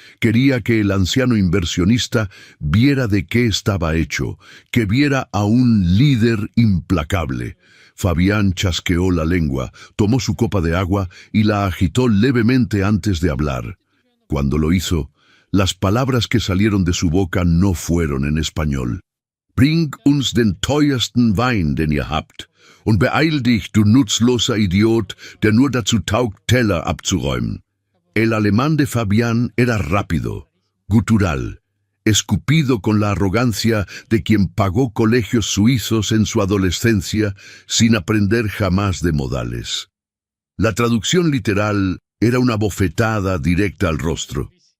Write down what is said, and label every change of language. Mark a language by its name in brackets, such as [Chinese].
[Spanish] Quería que el anciano inversionista viera de qué estaba hecho, que viera a un líder implacable. Fabián chasqueó la lengua, tomó su copa de agua y la agitó levemente antes de hablar. Cuando lo hizo, las palabras que salieron de su boca no fueron en español. [German] «Bring uns den teuersten Wein, den ihr habt, und beeil dich, du nutzloser Idiot, der nur dazu taugt, Teller abzuräumen». [Spanish] El alemán de Fabián era rápido, gutural, escupido con la arrogancia de quien pagó colegios suizos en su adolescencia sin aprender jamás de modales. La traducción literal era una bofetada directa al rostro.